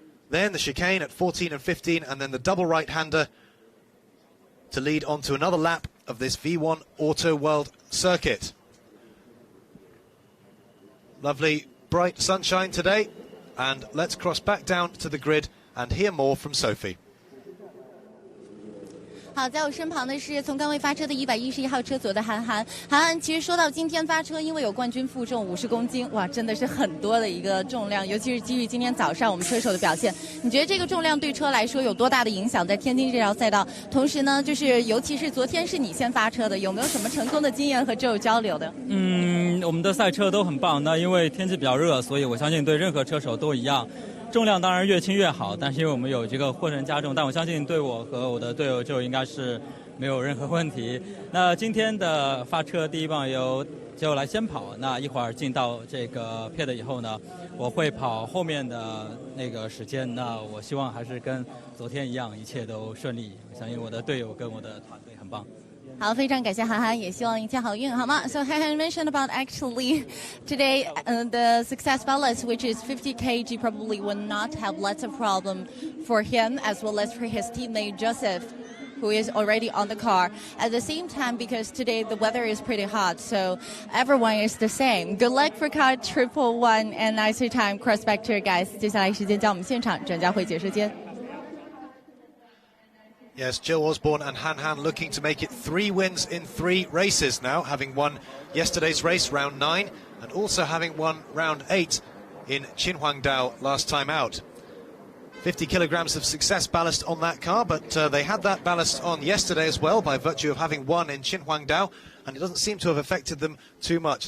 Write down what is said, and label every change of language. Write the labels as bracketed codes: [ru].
[en] Then the chicane at 14 and 15, and then the double right-hander to lead on to another lap of this V1 Auto World Circuit. Lovely bright sunshine today, and let's cross back down to the grid and hear more from Sophie. [zh] 好，在我身旁的是从刚位发车的111号车组的韩，其实说到今天发车，因为有冠军负重50公斤，哇，真的是很多的一个重量，尤其是基于今天早上我们车手的表现，你觉得这个重量对车来说有多大的影响？在天津这条赛道，同时呢，就是尤其是昨天是你先发车的，有没有什么成功的经验和车友交流的？我们的赛车都很棒，那因为天气比较热，所以我相信对任何车手都一样。重量当然越轻越好，但是因为我们有这个货轮加重，但我相信对我和我的队友就应该是没有任何问题。那今天的发车第一棒就来先跑，那一会儿进到这个 pit 以后呢，我会跑后面的那个时间。那我希望还是跟昨天一样，一切都顺利。我相信我的队友跟我的团队很棒。好，非常感谢韩，也希望一切好运，好吗 [en] ？So Han mentioned about actually today the success balance, which is 50 kg, probably will not have lots of problem for him as well as for his teammate Joseph, who is already on the car. At the same time, because today the weather is pretty hot, so everyone is the same. Good luck for car 111 and nicer time. Cross back to your guys. [zh] 接下来时间将我们现场转交回解说间。 [en] Yes, Joe Osborne and Han looking to make it 3 wins in 3 races now, having won yesterday's race, round 9, and also having won round 8 in Qinhuangdao last time out. 50 kilograms of success ballast on that car, but they had that ballast on yesterday as well by virtue of having won in Qinhuangdao, and it doesn't seem to have affected them too much.